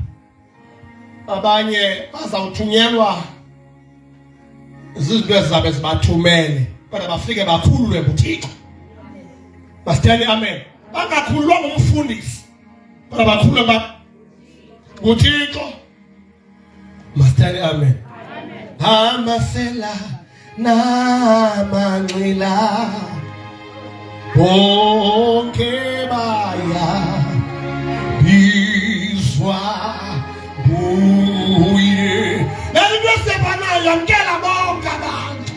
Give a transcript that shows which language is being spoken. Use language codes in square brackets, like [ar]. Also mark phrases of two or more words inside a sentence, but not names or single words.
[xh] Abanye bazawuthunyelwa izinto ezizabe zibathumele. Kodwa bafike bakhululwe nguThixo. Masitheni amen. Bangakhululwa ngumfundisi. Kodwa bakhululwe nguThixo. Masitheni amen. Amasela namanxila bonke baya bizwa buye. Nalento esebanayo yamkela bonke abantu.